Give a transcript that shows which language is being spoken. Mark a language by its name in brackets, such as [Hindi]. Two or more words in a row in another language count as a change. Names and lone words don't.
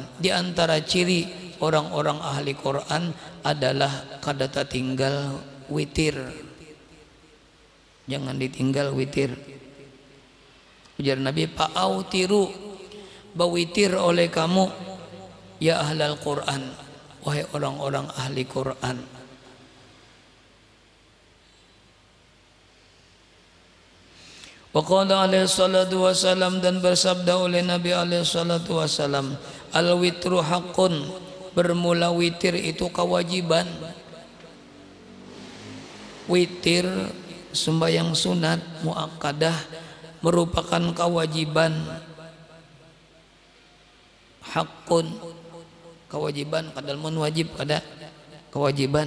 [Banjar] Di antara ciri orang-orang ahli Quran adalah kada tinggal witir. Jangan ditinggal witir. Ujar Nabi, fa'autiru, bawitir oleh kamu [Arabic] يا أهل القرآن, [Banjar] wahai orang-orang ahli Quran. [Arabic] وقال عليه الصلاة والسلام, [Banjar] dan bersabda oleh Nabi [Arabic] عليه الصلاة والسلام الوتر حق, [Banjar] bermula witir itu kewajiban. Witir sembahyang sunat muakkadah merupakan kewajiban. Haqqun, kewajiban, kadal mun wajib ada kewajiban.